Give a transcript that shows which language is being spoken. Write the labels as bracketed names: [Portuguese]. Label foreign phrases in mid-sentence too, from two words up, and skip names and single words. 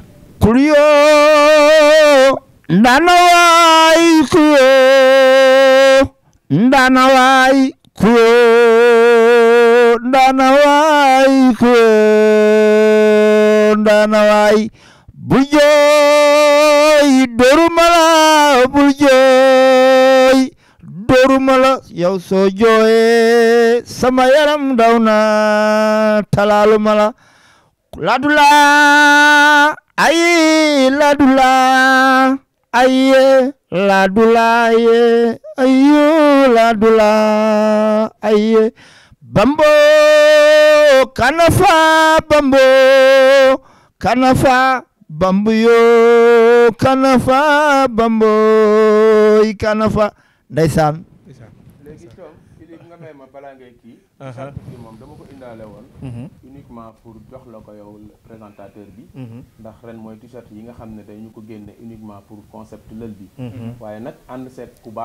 [Wolof] Kuyo ndana waay kuyo ndana waay kuyo ndana waay kuyo ndana waay bul jooy dorumala bul jooy dorumala yow soo jooyee sama yaram daw na talaalumala ladula aye ladula aye ladula aye ayo ladula aye bambo kanafa bambo yo kanafa bambo kanafa ndeysaan léegi coom Philippe nga may ma balaa ngay kii t-shirt bi moom dama ko indaale woon [French] uniquement pour [Wolof] jox la ko yow présentateur bi ndax ren mooy t-shirt yi nga xam ne dañu ko génne [French] uniquement pour concept [Wolof] lël bi waaye nag ànd seet ku baax